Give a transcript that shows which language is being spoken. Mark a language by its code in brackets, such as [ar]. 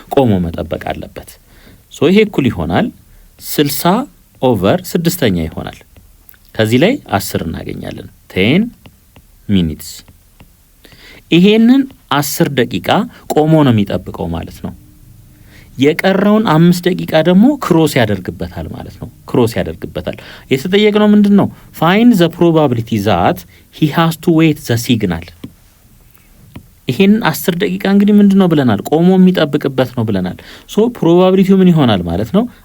[am] ቆሞ መጠበቅ አለበት። ሶ ይሄ እኩል ይሆናል 60 ኦቨር 6ኛ ይሆናል። ከዚህ ላይ 10 እናገኛለን። 10 ሚኒትስ። ይሄንን 10 ደቂቃ ቆሞ ነው የሚጠብቀው ማለት ነው። የቀረውን 5 ደቂቃ ደግሞ ክሮስ ያደርግበታል ማለት ነው። የተጠየቅነው ምንድነው? [en] find the probability that he has to wait the signal. [am] ይሄን 10 ደቂቃ እንግዲህ ምንድነው ብለናል? ቆሞ የሚጠብቅበት ነው ብለናል። ሶ ፕሮባቢሊቲው ምን ይሆናል ማለት ነው?